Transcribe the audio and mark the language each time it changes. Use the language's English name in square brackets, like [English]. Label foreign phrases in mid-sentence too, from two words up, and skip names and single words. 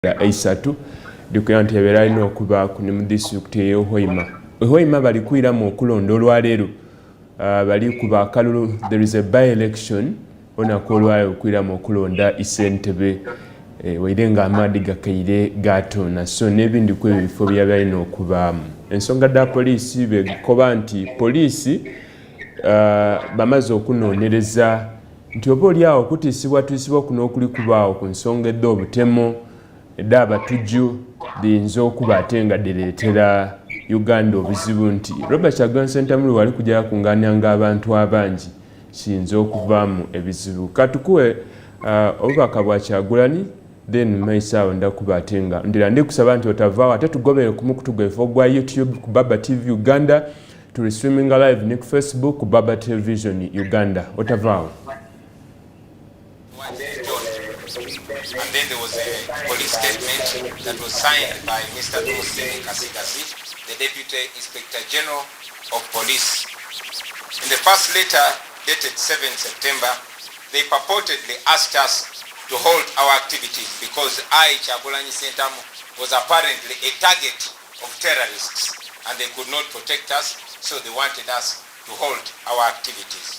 [Ganda] Aisatu dikuya nti ebeera alina okuba mu disitulikiti ey'Hoima. Hoima bali kwiramu okulonda olwaleero bali ku bakalulu. [English] There is a by-election [Ganda] olunaku olwaleero okwiramu okulonda Issentebe waire nga amaadi gakaire gatoona so n'ebindi ku ebyo bifo byaba alina okubaamu. Ensonga dda poliisi bekoba nti poliisi bamaze okunoonyereza nti oba oliawo okutiisibwatiisibwa kuno okuli kubaawo ku nsonga edda obutemu edda abatujju liyinza okuba ate nga direetera Uganda obuzibu nti Robert Kyagulanyi Ssentamulo wali kujja kungaanyanga abantu abangi kiyinza okuvaamu ebizibu. Katukuwe obubaka bwa Kyagulanyi then maisaawo ndakuba ate nga ndira ndikusaba nti otavaawo ate tugobere ku mukutu gwaffe ogwa YouTube ku Baba TV Uganda, tuli [English] streaming live [Ganda] ne ku Facebook ku Baba Television Uganda. Otavaawo. [English] And then there was a police statement that was signed by Mr. Thomasini Kasigasi, the Deputy Inspector General of Police. In the first letter dated 7 September, they purportedly asked us to hold our activities because I, Kyagulanyi Ssentamulo, was apparently a target of terrorists and they could not protect us, so they wanted us to hold our activities.